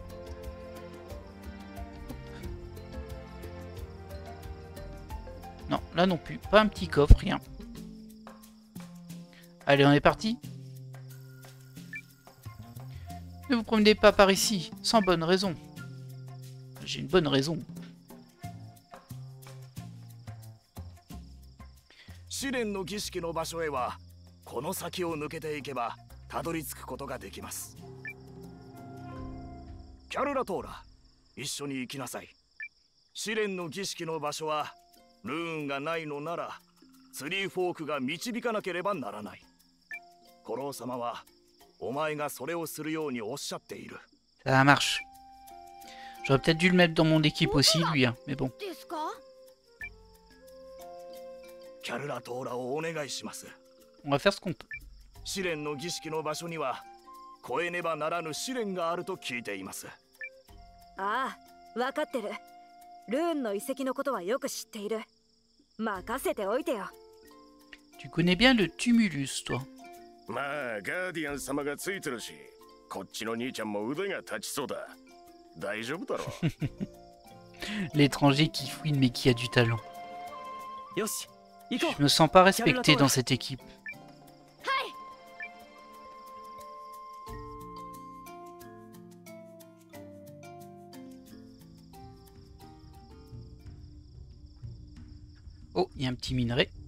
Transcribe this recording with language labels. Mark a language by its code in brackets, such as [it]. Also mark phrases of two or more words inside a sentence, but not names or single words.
[fr] Non, là non plus. Pas un petit coffre, rien. Allez, on est parti. Ne vous promenez pas par ici, sans bonne raison. J'ai une bonne raison. [ja] 試練の儀式の場所へはこの先を抜けていけばたどり着くことができます。キャルラトーラ、一緒に行きなさい。試練の儀式の場所はルーンがないのならツリーフォークが導かなければならない。コロー様はお前がそれをするようにおっしゃっている。 [fr] Ça marche. J'aurais peut-être dû le mettre dans mon équipe aussi, lui, hein, mais bon. [ja] ですか？キャルラトーラをお願いします。 [fr] On va faire ce qu'on peut. [ja] 試練の儀式の場所には越えねばならぬ試練があると聞いています。ああ、分かってる。ルーンの遺跡のことはよく知っている。任せておいてよ。 [fr] Tu connais bien le tumulus, toi. [ja] まあガーディアン様がついてるし、こっちの兄ちゃんも腕が立ちそうだ。大丈夫だろう。 [fr] L'étranger qui fouine mais qui a du talent. [ja] よし、 [fr] Je me sens pas respecté dans cette équipe. Oh, il y a un petit minerai.